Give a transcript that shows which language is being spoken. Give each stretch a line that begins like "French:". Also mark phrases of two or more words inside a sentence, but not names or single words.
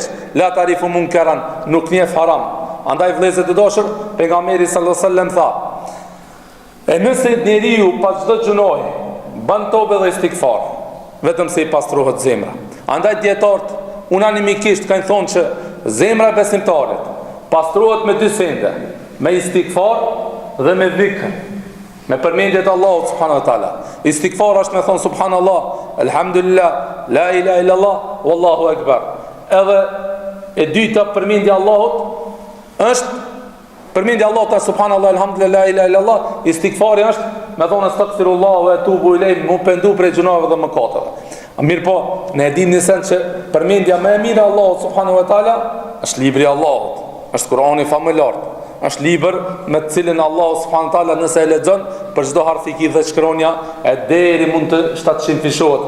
Arabic: لا تعرف منكرا,
Albanian: nuk njeh haram. Andaj vëllezër të dashur, pejgamberi
Arabic: صلى الله عليه وسلم
Albanian: tha: e nëse njeriu pas çdo gjunoji ban tobe dhe istikfar, vetëm se i pastrohet zemra. Andaj dietarët unanimikisht kanë thonë që zemra e besimtarit pastrohet me dy sende, me istikfar dhe me dhikr, me përmendjet e Allahut
Arabic: سبحانه وتعالى.
Albanian: Istikfar është me thonë
Arabic: سبحان الله الحمد لله لا إله إلا الله والله أكبر.
Albanian: Edhe e dyta përmendja e Allahut është përmendja e Allahut
Arabic: سبحان الله الحمد لله لا إله إلا الله.
Albanian: Istikfari është me thonë
Arabic: أستغفر الله وأتوب إليه,
Albanian: mu pendu prej gjunave dhe mëkateve. Mirë po, ne e dimë nisën që përmendja më e mirë e Allahut
Arabic: سبحانه وتعالى
Albanian: është libri i Allahut, është Kurani famullar, është libër me të cilin Allahu
Arabic: سبحانه وتعالى
Albanian: nëse e lexon për çdo harfiki dhe shkronja e deri mund të 700 fishohet.